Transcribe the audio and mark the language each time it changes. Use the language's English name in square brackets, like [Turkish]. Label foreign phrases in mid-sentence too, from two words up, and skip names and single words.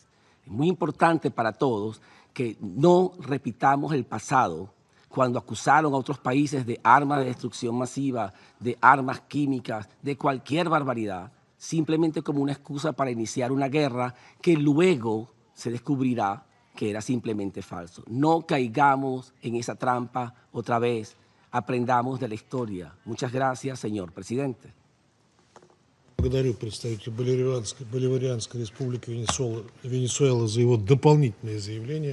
[Spanish] Es muy importante para todos que no repitamos el pasado cuando acusaron a otros países de armas de destrucción masiva, de armas químicas, de cualquier barbaridad, simplemente como una excusa para iniciar una guerra que luego se descubrirá que era simplemente falso. No caigamos en esa trampa otra vez, aprendamos de la historia. Muchas gracias, señor presidente. [Russian] Благодарю представителя Боливианской республики Венесуэла за его дополнительные заявления.